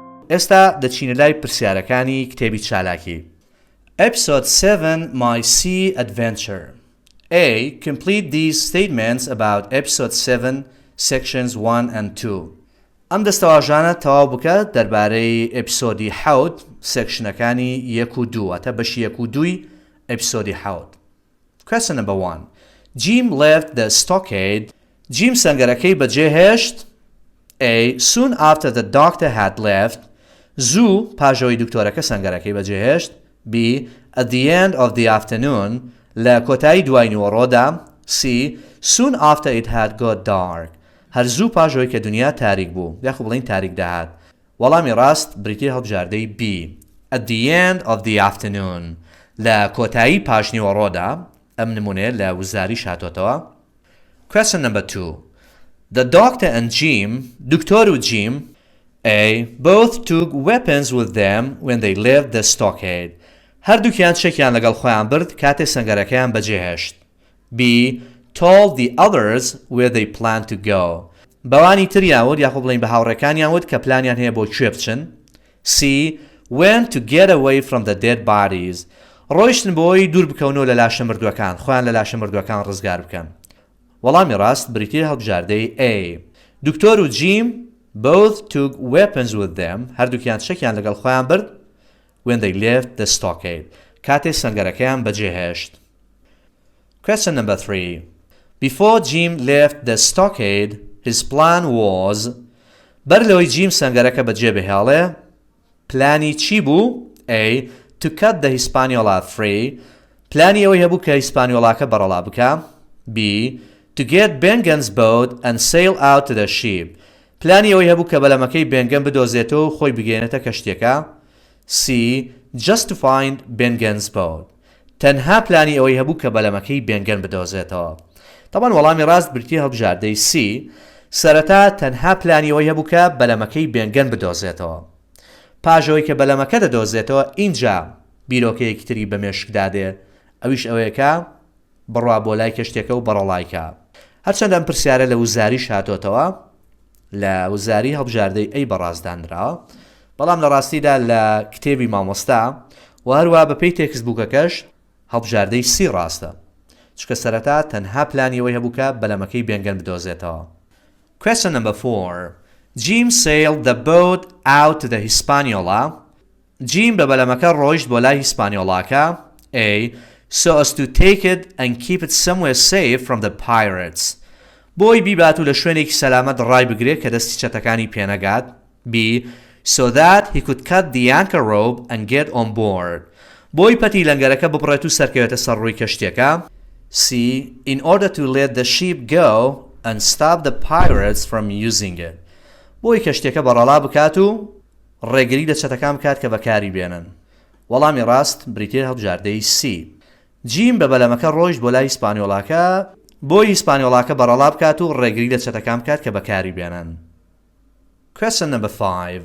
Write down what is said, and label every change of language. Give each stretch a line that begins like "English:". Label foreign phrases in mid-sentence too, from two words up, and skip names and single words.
Central Kurdish: ئێستا دەچینە لای پرسیارەکانی کتێبی چالاکی.
English: Episode 7 My Sea Adventure. A. Complete these statements about Episode 7, Sections 1 and 2.
Central Kurdish: ئەم دەستەواژانە تەواو بکە دەربارەی ئەپیسۆدی حەوت سێکشنەکانی 1 و 2 واتە بەشی 1 و 2 ئەپیسۆدی حەوت.
English: Question number 1. Jim left the stockade.
Central Kurdish: Jim سەنگەرەکەی بەجێهێشت.
English: A. Soon after the doctor had left.
Central Kurdish: زوو پاژەوەی دکتۆرەکە سەنگەرەکەی بەجێهێشت.
English: B. At the end of the afternoon.
Central Kurdish: لە کۆتایی دوای نیوەڕۆدا.
English: C. Soon after it had got dark.
Central Kurdish: هەر زوو پاژەوەی کە دنیا تاریک بوو یاخو بڵین تاریک دەهات. وەڵامی ڕاست بریتیە هەڵبژاردەی B.
English: At the end of the afternoon.
Central Kurdish: لە کۆتایی پاش نیوەڕۆدا. ئەم نمونێ لە وزاری شاتۆتەوە.
English: Question number 2. The doctor and Jim,
Central Kurdish: دکتۆر و Jim, A.
English: Both took weapons with them when they left the stockade.
Central Kurdish: هەردووکیان شێکیان لەگەڵ خۆیان برد کاتێ سەنگەرەکەیان بەجێهێشت.
English: B. Told the others where they planned to go.
Central Kurdish: بەوانی تریان وت یاخۆ بڵین بە هاوڕێکانیان وت کە پلانیان هەیە بۆ کوێ بچن.
English: C. Went to get away from the dead bodies.
Central Kurdish: ڕۆیشتن بۆی دوور بکەونەوە لە لاشە مردووەکان خۆیان لە لاشە مردووەکان ڕزگار بکەن. وەڵامی ڕاست بریتیە هەڵبژاردەی A. دکتۆر و
English: Jim both took weapons with them.
Central Kurdish: هەردووکیان شێکیان لەگەڵ خۆیان برد
English: when they left the stockade.
Central Kurdish: کاتێ سەنگەرەکەیان بەجێهێشت.
English: Question number 3. Before Jim left the stockade, his plan was.
Central Kurdish: بەر لەوەی جیم سەنگەرەکە بەجێ بهێڵێ پلانی چی بوو؟
English: A. To cut the Hispaniola free.
Central Kurdish: پلانی ئەوەی هەبوو کە هیسپانیۆڵاکە بەڕەڵا بکە.
English: B. To get Bengen's boat and sail out to the ship.
Central Kurdish: پلانی ئەوەی هەبوو کە بەلەمەکەی بێنگەن بدۆزێتەوە و خۆی بگەێنێتە کەشتێکە.
English: C. Just to find Bengen's boat.
Central Kurdish: تەنها پلانی ئەوەی هەبوو کە بەلەمەکەی بێنگەن بدۆزێتەوە. طبعاً وەڵامی ڕاست بریتیە هەڵبژاردەی C. سەرەتا تەنها پلانی ئەوەی هەبوو کە بەلەمەکەی بێنگەن بدۆزێتەوە. پاژەوەی کە بەلەمەکە دەدۆزێتەوە اینجا بیرۆکەیەکی تری بە مێشکدادێ ئەویش ئەوەیەکە بڕوا بۆ لای کەشتێکە و بەڕەڵایکە. هەرچەندە ئەم پرسیارە لە وزاری شاتۆتەوە لە وزاری هەڵبژاردەی ئەی بەڕازدانراوە بەڵام لە ڕاستیدا لە کتێبی مامۆستا و هەروە بەپێی تێکستبووکەکەش هەڵبژاردەی C ڕاستە چکە سەرەتا تەنها پلانی ئەوەی هەبوو کە بەلەمەکەی بێنگەن بدۆزێتەوە.
English: Question number 4. Jim sailed the boat out to the Hispaniola.
Central Kurdish: Jim بە بەلەمەکە ڕۆیشت بۆ لای هیسپانیۆڵاکە.
English: A. So as to take it and keep it somewhere safe from the pirates.
Central Kurdish: بۆی بیبات و لە شوێنێکی سەلامەت ڕای بگرێت کە دەستی چەتەکانی پێنەگات.
English: B. So that he could cut the anchor rope and get on board.
Central Kurdish: بۆی پەتی لەنگەرەکە ببڕێت و سەرکەوێتە سەر ڕووی کەشتێکە.
English: C. In order to let the ship go and stop the pirates from using it.
Central Kurdish: بۆی کەشتێکە بەڕەڵا بکات و ڕێگری لە چەتەکان بکات کە بەکاری بێنن. وەڵامی ڕاست بریتیە هەڵبژاردەی C. جیم بە بەلەمەکە ڕۆیشت بۆ لای هیسپانیۆڵاکە بۆی هیسپانیۆڵاکە بەڕەڵا بکات و ڕێگری لە چەتەکان بکات کە بەکاری بێنن.
English: Question number 5.